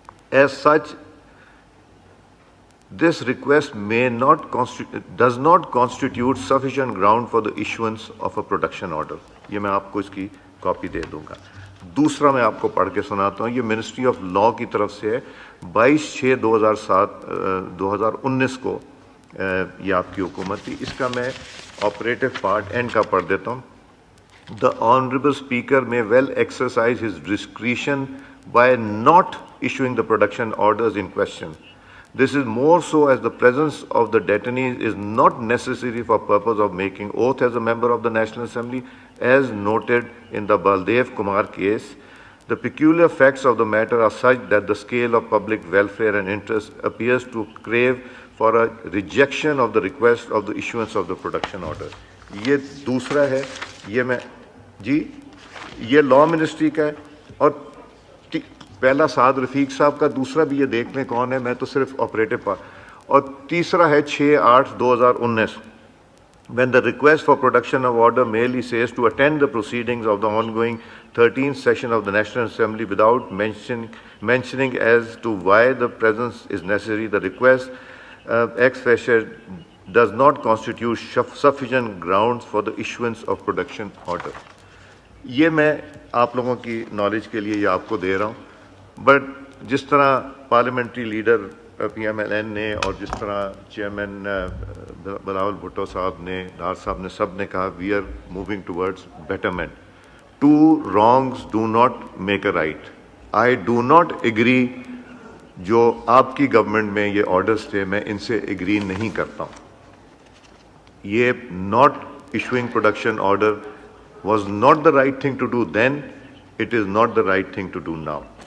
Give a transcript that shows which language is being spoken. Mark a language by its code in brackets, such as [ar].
[en] As such this request does not constitute sufficient ground for the issuance of a protection order. [ur] یہ میں آپ کو اس کی copy دے دوں گا. دوسرا میں آپ کو پڑھ کے سناتا ہوں. یہ منسٹری آف لا کی طرف سے ہے. 22/6/2019 کو یہ آپ کی حکومت تھی. اس کا میں آپریٹو پارٹ اینڈ کا پڑھ دیتا ہوں. [en] The Honorable Speaker may well exercise his discretion by not issuing the production orders in question. This is more so as the presence of the detainees is not necessary for purpose of making oath as a member of the National Assembly, as noted in the Baldev Kumar case. The peculiar facts of the matter are such that the scale of public welfare and interest appears to crave for a rejection of the request of the issuance of the production order. [ur] یہ دوسرا ہے, یہ میں جی یہ لا ministry کا ہے, اور پہلا سعد رفیق صاحب کا, دوسرا بھی یہ دیکھ لیں کون ہے, میں تو صرف آپریٹو پارٹ, اور تیسرا ہے 6/8/2019. [en] When the request for production of order merely says to attend the proceedings of the ongoing 13th session of the National Assembly without mentioning as to why the presence is necessary, the request ex facie does not constitute sufficient grounds for the issuance of production order. [ur] یہ میں آپ لوگوں کی knowledge کے لیے یہ آپ کو دے رہا ہوں. بٹ جس طرح پارلیمنٹری لیڈر PMLN نے, اور جس طرح چیئرمین بلاول بھٹو صاحب نے, ڈار صاحب نے, سب نے کہا [en] We are moving towards betterment. 2 wrongs do not make a right. I do not agree. [ur] جو آپ کی گورنمنٹ میں یہ آرڈرز تھے, میں ان سے ایگری نہیں کرتا ہوں. [en] یہ not issuing production order was not the right thing to do then. It is not the right thing to do now.